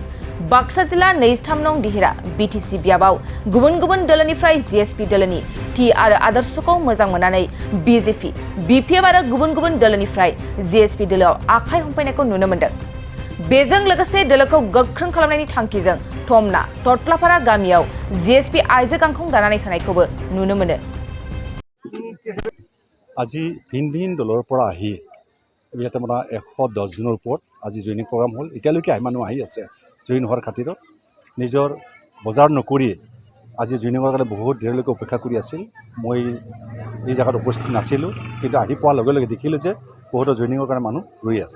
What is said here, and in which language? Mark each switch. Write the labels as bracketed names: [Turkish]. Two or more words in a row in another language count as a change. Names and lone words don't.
[Bodo] बाक्सा जिल्ला 23 नं दिहिरा बीटीसी बियाबाव गुबुन गुबुन दोलोनिफ्राय जीएसपी दोलोनि थि आरो आदर्शखौ मोजां मोननानै बीजेपी, बीपीएफ आरो गुबुन गुबुन दोलोनिफ्राय जीएसपी दोलोआव आखाइ हमफैनायखौ नुनो मोन्दों। बेजों लोगोसे दोलोखौ गोख्रों खालामनायनि थांखिजों थमना टटलापारा गामियाव जीएसपी आइजो गांखं दानानै होनायखौबो नुनो मोनो। [Assamese] আজি ভিন ভিন দলৰ পৰা আহি ইয়াতে মানে 110 জনৰ ওপৰত আজি [English] joining program [Assamese] হ'ল। এতিয়ালৈকে মানুহ আহি আছে জইন হোৱাৰ খাতিৰত। নিজৰ বজাৰ নকৰি আজি জইনিঙৰ কাৰণে বহুত দেৰিলৈকে অপেক্ষা কৰি আছিল। মই এই জেগাত উপস্থিত নাছিলোঁ, কিন্তু আহি পোৱাৰ লগে লগে দেখিলোঁ যে বহুতো জইনিঙৰ কাৰণে মানুহ ৰৈ আছে।